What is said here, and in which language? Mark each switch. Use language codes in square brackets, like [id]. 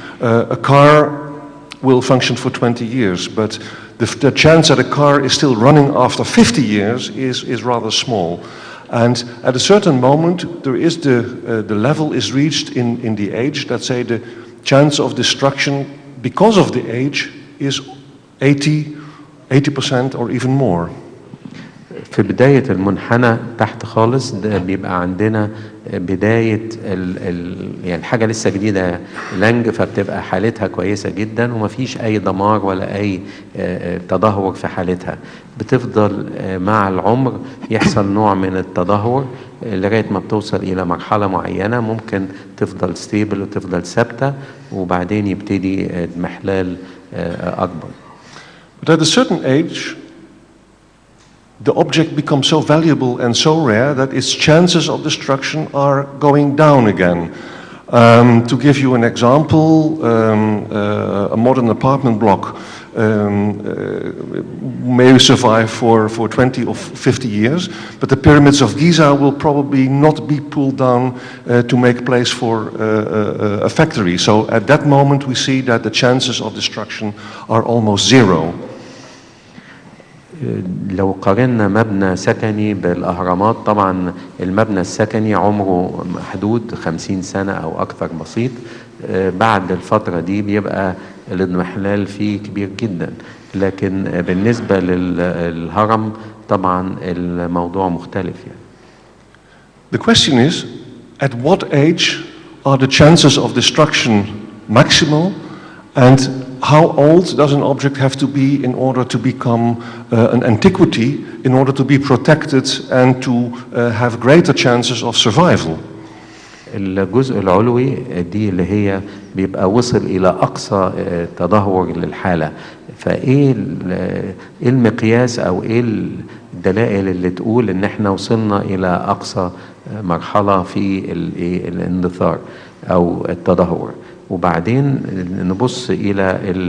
[en] A car will function for 20 years, but the chance that a car is still running after 50 years is rather small. And at a certain moment, there is the level is reached in the age that say the chance of destruction because of the age is 80% or even more. [ar] في بداية المنحنى تحت خالص ده بيبقى عندنا بداية يعني حاجة لسه جديدة لانج، فبتبقى حالتها كويسة جدا ومفيش أي دمار ولا أي تدهور في حالتها. بتفضل مع العمر يحصل نوع من التدهور لغاية ما بتوصل إلى مرحلة معينة ممكن تفضل ستيبل وتفضل ثابتة، وبعدين يبتدي اضمحلال أكبر. [en] But at a certain age, the object becomes so valuable and so rare that its chances of destruction are going down again. To give you an example, a modern apartment block may survive for 20 or 50 years, but the pyramids of Giza will probably not be pulled down to make place for a factory. So at that moment we see that the chances of destruction are almost zero. [ar] لو قارنا مبنى سكني بالأهرامات، طبعا المبنى السكني عمره محدود 50 سنة أو أكثر بسيط. بعد الفترة دي بيبقى الاضمحلال فيه كبير جدا، لكن بالنسبة للهرم طبعا الموضوع مختلف يعني. [en] The question is, at what age are the chances of destruction maximal, and how old does an object have to be in order to become an antiquity, in order to be protected and to have greater chances of survival? [ar] الجزء العلوي دي اللي هي بيبقى وصل إلى أقصى تدهور للحالة، فإيه المقياس أو إيه الدلائل اللي تقول إن إحنا وصلنا إلى أقصى مرحلة في الاندثار أو التدهور؟ وبعدين نبص إلى